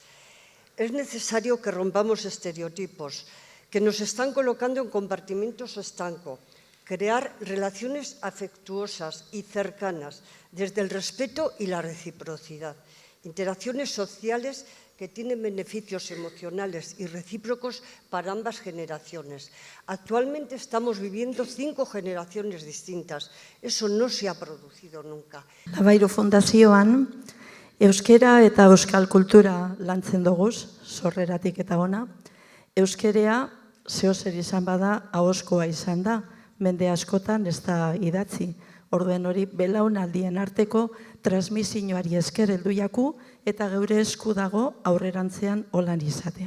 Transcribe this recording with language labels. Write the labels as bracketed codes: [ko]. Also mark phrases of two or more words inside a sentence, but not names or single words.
[es] Es necesario que rompamos estereotipos que nos están colocando en compartimentos estancos, crear relaciones afectuosas y cercanas desde el respeto y la reciprocidad, interacciones sociales que tienen beneficios emocionales y recíprocos para ambas generaciones. Actualmente estamos viviendo 5 generaciones distintas. Eso no se ha producido nunca. [eu] Labairo Fundazioan, euskera eta euskal kultura lantzen doguz, sorreratik eta ona. Euskerea, zehozer izan bada, ahozkoa izan da, mende askotan ez da idatzi. Orduen hori belaunaldien arteko transmisioari esker heldu jaku eta geure esku dago aurrerantzean holan izatea.